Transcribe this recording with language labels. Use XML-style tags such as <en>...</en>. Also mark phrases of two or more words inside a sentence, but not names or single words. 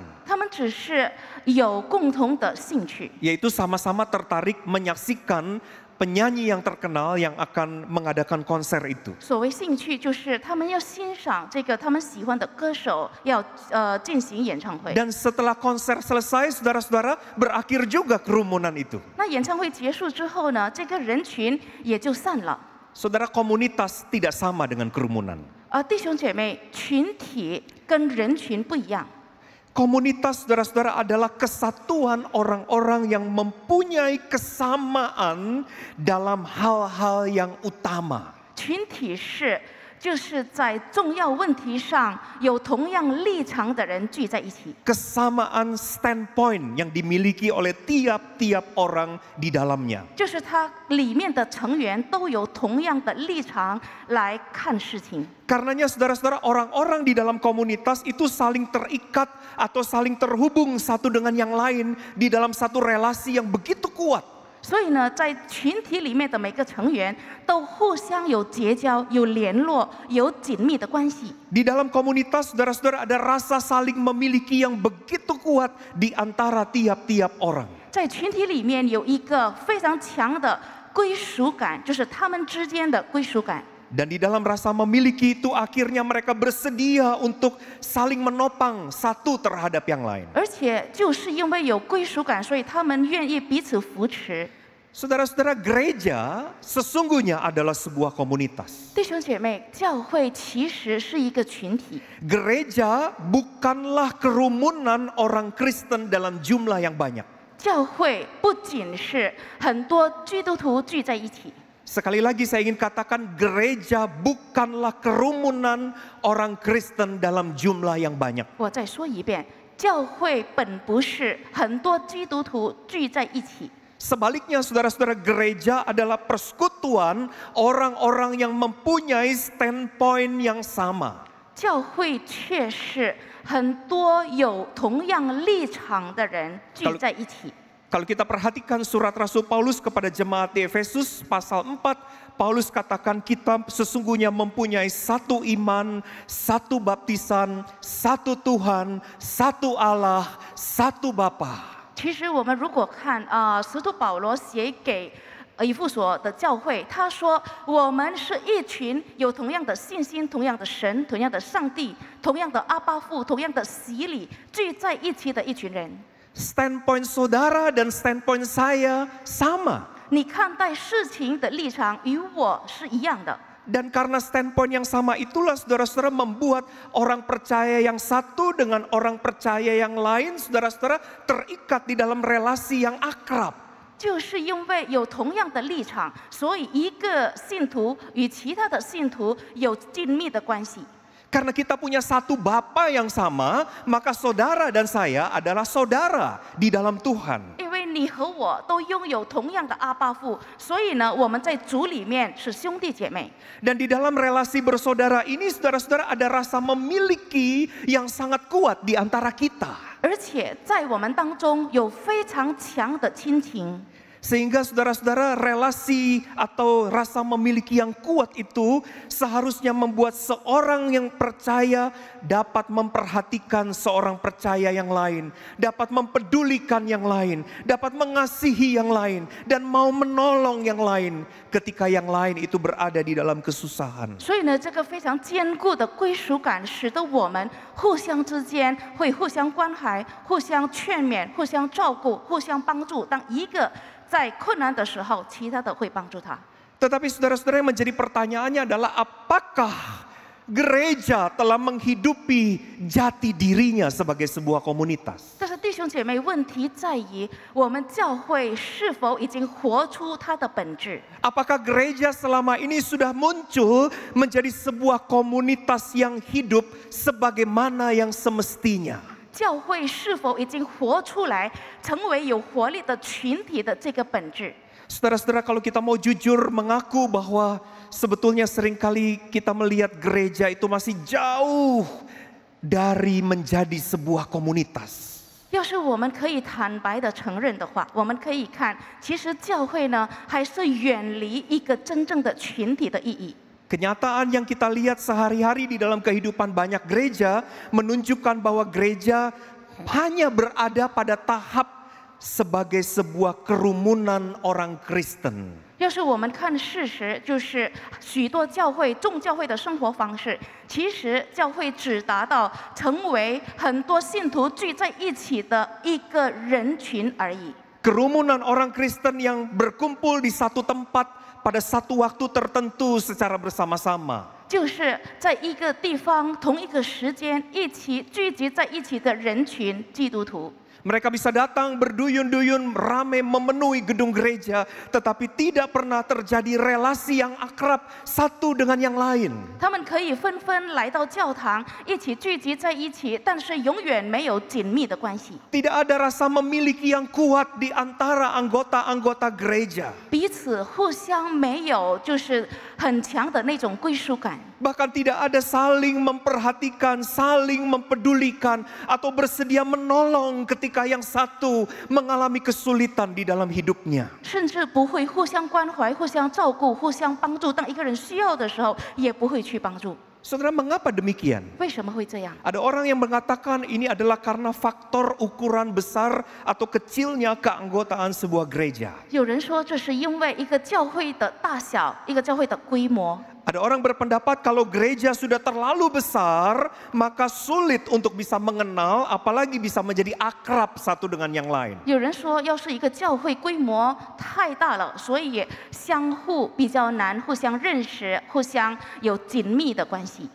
<zh>他们只是有共同的兴趣，</zh> <id>yaitu sama-sama tertarik menyaksikan penyanyi yang terkenal yang akan mengadakan konser itu.</id> <zh>所谓兴趣就是他们要欣赏这个他们喜欢的歌手要进行演唱会。</zh> <id>Dan setelah konser selesai, saudara-saudara, berakhir juga kerumunan itu.</id> <zh>那演唱会结束之后呢，这个人群也就散了。</zh> <id>Saudara, komunitas tidak sama dengan kerumunan.</id> <zh>弟兄姐妹，群体跟人群不一样。</zh> <id>Komunitas saudara-saudara adalah kesatuan orang-orang yang mempunyai kesamaan dalam hal-hal yang utama.</id> <zh>群体是就是在重要问题上有同样立场的人聚在一起。</zh> <id>Kesamaan standpoint yang dimiliki oleh tiap-tiap orang di dalamnya.</id> <zh>就是它里面的成员都有同样的立场来看事情。</zh> <id>Karenanya saudara-saudara, orang-orang di dalam komunitas itu saling terikat atau saling terhubung satu dengan yang lain di dalam satu relasi yang begitu kuat.</id> <zh>所以呢，在群体里面的每个成员都互相有结交、有联络、有紧密的关系。</zh> <id>Di dalam komunitas saudara-saudara ada rasa saling memiliki yang begitu kuat di antara tiap-tiap orang.</id> <zh>在群体里面有一个非常强的归属感，就是他们之间的归属感。</zh> <id>Dan di dalam rasa memiliki itu akhirnya mereka bersedia untuk saling menopang satu terhadap yang lain.</id> <zh>而且就是因为有归属感，所以他们愿意彼此扶持。</zh> <id>Saudara-saudara, gereja sesungguhnya adalah sebuah komunitas.</id> <zh>弟兄姐妹，教会其实是一个群体。</zh> <id>Gereja bukanlah kerumunan orang Kristen dalam jumlah yang banyak.</id> <zh>教会不仅是很多基督徒聚在一起，</zh> <id>Sekali lagi saya ingin katakan, gereja bukanlah kerumunan orang Kristen dalam jumlah yang banyak.</id> <zh>我再说一遍，教会本不是很多基督徒聚在一起。</zh> <id>Sebaliknya saudara-saudara, gereja adalah persekutuan orang-orang yang mempunyai standpoint yang sama.</id> <zh>教会却是很多有同样立场的人聚在一起。</zh> <id>Kalau kita perhatikan surat Rasul Paulus kepada jemaat di Efesus pasal 4, Paulus katakan kita sesungguhnya mempunyai satu iman, satu baptisan, satu Tuhan, satu Allah, satu Bapa.</id> <zh>其实我们如果看使徒保罗写给以弗所的教会，他说我们是一群有同样的信心、同样的神、同样的上帝、同样的阿爸父、同样的洗礼聚在一起的一群人。</zh> <id>Standpoint saudara dan standpoint saya sama.</id> <zh>你看待事情的立场与我是一样的。</zh> <id>Dan karena standpoint yang sama itulah saudara-saudara membuat orang percaya yang satu dengan orang percaya yang lain, saudara-saudara terikat di dalam relasi yang akrab.</id> <zh>就是因为有同样的立场，所以一个信徒与其他的信徒有紧密的关系。</zh> <id>Karena kita punya satu Bapa yang sama, maka saudara dan saya adalah saudara di dalam Tuhan.</id> <zh>因为你和我都拥有同样的阿爸父，所以呢，我们在主里面是兄弟姐妹。</zh> <id>Dan di dalam relasi bersaudara ini, saudara-saudara, ada rasa memiliki yang sangat kuat di antara kita.</id> <zh>而且在我们当中有非常强的亲情。</zh> <id>Sehingga saudara-saudara, relasi atau rasa memiliki yang kuat itu seharusnya membuat seorang yang percaya dapat memperhatikan seorang percaya yang lain, dapat mempedulikan yang lain, dapat mengasihi yang lain, dan mau menolong yang lain ketika yang lain itu berada di dalam kesusahan.</id> <zh>所以呢，这个非常坚固的归属感，使得我们互相之间会互相关怀、互相劝勉、互相照顾、互相帮助。当一个在困难的时候，其他的会帮助他。</zh> <id>Tetapi saudara-saudara, yang menjadi pertanyaannya adalah apakah gereja telah menghidupi jati dirinya sebagai sebuah komunitas?</id> <zh>但是弟兄姐妹，问题在于我们教会是否已经活出它的本质？</zh> <id>Apakah gereja selama ini sudah muncul menjadi sebuah komunitas yang hidup sebagaimana yang semestinya?</id> <zh>教会是否已经活出来，成为有活力的群体的这个本质？</zh> <id>Saudara-saudara, kalau kita mau jujur mengaku bahwa sebetulnya seringkali kita melihat gereja itu masih jauh dari menjadi sebuah komunitas.</id> <zh>要是我们可以坦白的承认的话，我们可以看，其实教会呢还是远离一个真正的群体的意义。</zh> <id>Kenyataan yang kita lihat sehari-hari di dalam kehidupan banyak gereja menunjukkan bahwa gereja hanya berada pada tahap sebagai sebuah kerumunan orang Kristen.</id> <zh>要是我们看事实，就是许多教会、众教会的生活方式，其实教会只达到成为很多信徒聚在一起的一个人群而已。</zh> <id>Kerumunan orang Kristen yang berkumpul di satu tempat pada satu waktu tertentu secara bersama-sama.</id> <zh>就是在一个地方、同一个时间一起聚集在一起的人群，基督徒。</zh> <id>Mereka bisa datang berduyun-duyun ramai memenuhi gedung gereja, tetapi tidak pernah terjadi relasi yang akrab satu dengan yang lain.</id> <zh>他们可以纷纷来到教堂，一起聚集在一起，但是永远没有紧密的关系。</zh> <id>Tidak ada rasa memiliki yang kuat di antara anggota-anggota gereja.</id> <zh>彼此互相没有就是很强的那种归属感，</zh> <id>Bahkan tidak ada saling memperhatikan, saling mempedulikan, atau bersedia menolong ketika yang satu mengalami kesulitan di dalam hidupnya.</id> <zh>甚至不会互相关怀、互相照顾、互相帮助。当一个人需要的时候，也不会去帮助。</zh> <id>Saudara, mengapa demikian?</id> <zh>为什么会这样？</zh> <id>Ada orang yang mengatakan ini adalah karena faktor ukuran besar atau kecilnya keanggotaan sebuah gereja.</id> <zh>有人说这是因为一个教会的大小，一个教会的规模。</zh> <id>Ada orang berpendapat kalau gereja sudah terlalu besar, maka sulit untuk bisa mengenal, apalagi bisa menjadi akrab satu dengan yang lain.</id> <zh>有人说，要是一个教会规模太大了，所以相互比较难互相认识，互相有紧密的关系。</zh>